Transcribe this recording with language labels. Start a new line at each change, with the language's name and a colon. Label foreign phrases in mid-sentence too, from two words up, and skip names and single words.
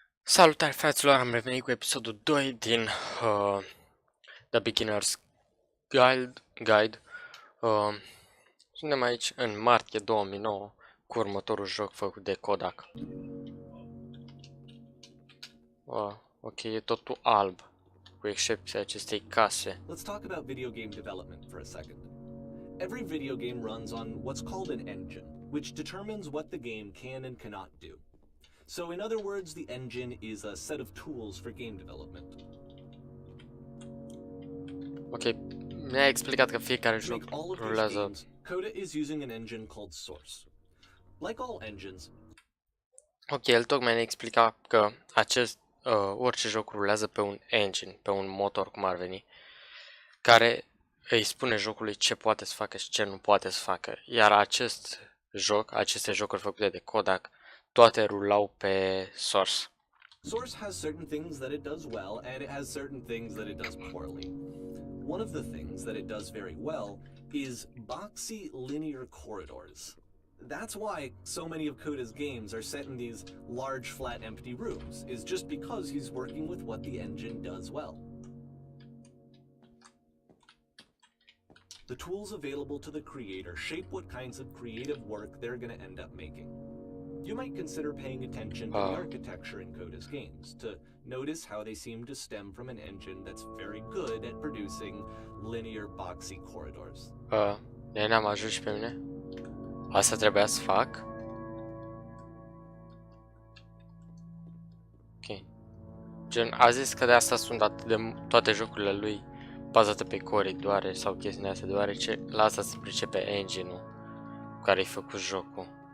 Romanian: Salutare fraților, am revenit cu episodul 2 din The Beginner's Guide. Suntem aici în martie 2009 cu următorul joc făcut de Kodak. Ok, e totul alb, cu excepția acestei case.
English: Let's talk about video game development for a second. Every video game runs on what's called an engine, which determines what the game can and cannot do. So in other words, the engine is a set of tools for game development.
Romanian: Ok, mi-a explicat că fiecare
English: To
Romanian: joc
English: make all of these
Romanian: rulează...
English: games, Coda is using an engine called Source. Like all engines,
Romanian: Ok, el tocmai ne explica că orice joc rulează pe un engine, pe un motor cum ar veni, care îi spune jocului ce poate să facă și ce nu poate să facă. Iar aceste jocuri făcute de Kodak, toate rulau pe Source.
English: Source has certain things that it does well, and it has certain things that it does poorly. One of the things that it does very well is boxy linear corridors. That's why so many of Coda's games are set in these large, flat, empty rooms, is just because he's working with what the engine does well. The tools available to the creator shape what kinds of creative work they're going to end up making. You might consider paying attention to the architecture in Coda's games, to notice how they seem to stem from an engine that's very good at producing linear, boxy corridors.
Romanian: Ne-am ajuns și pe mine? Asta trebuia să fac? Ok. Gen, a zis că de asta sunt atât de toate jocurile lui bazate pe coridoare sau chestiile astea, deoarece la asta se pricepe engine-ul cu care ai făcut jocul.